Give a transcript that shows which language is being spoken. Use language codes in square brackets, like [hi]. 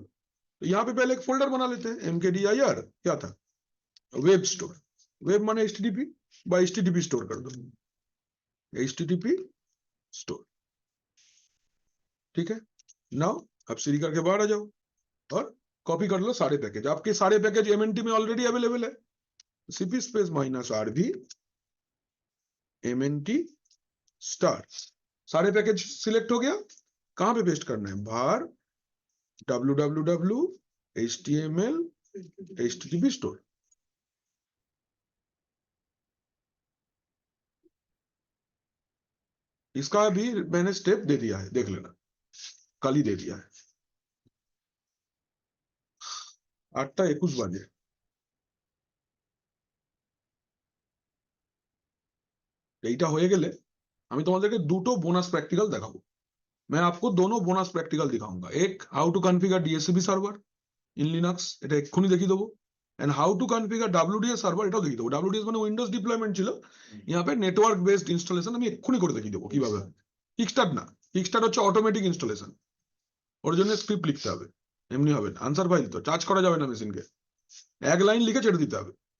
[hi] तो यहां पे पहले एक फोल्डर बना लेते हैं. mkdir क्या था? Web store. वेब माने HTTP, बाय HTTP स्टोर कर दो. HTTP store. ठीक है. नाउ अब सीडी करके बाहर आ जाओ और कॉपी कर लो सारे पैकेज. आपके सारे पैकेज MNT में ऑलरेडी अवेलेबल है. cp space -rv MNT star. सारे पैकेज सिलेक्ट हो गया. कहां पे पेस्ट करना है? बाहर www HTML HTTP स्टोर. इसका भी मैंने स्टेप दे दिया है, देख लेना, कल ही दे दिया है. [bn] 8:21 বাজে. এইটা হয়ে গেলে আমি তোমাদেরকে দুটো বোনাস প্র্যাকটিক্যাল দেখাবো. [hi] मैं आपको दोनों बोनस प्रैक्टिकल दिखाऊंगा. एक [en] how to configure DHCP server in Linux, [bn] এটা এক্ষুনি দেখিয়ে দেবো. [en] and how to configure WDS server, [bn] এটাও দেখিয়ে দেবো. WDS মানে উইন্ডোজ ডিপ্লয়মেন্ট ছিল, [hi] यहाँ पे [bn] নেটওয়ার্ক বেসড ইনস্টলেশন আমি এক্ষুনি করে দেখিয়ে দেবো কিভাবে. কিকস্টার্ট না, কিকস্টার্ট হচ্ছে অটোমেটিক ইনস্টলেশন. ওর জন্য স্ক্রিপ্ট লিখতে হবে, এমনি হবে না. আনসার ফাইল তো চার্জ করা যাবে না মেশিনকে, এক লাইন লিখে ছেড়ে দিতে হবে.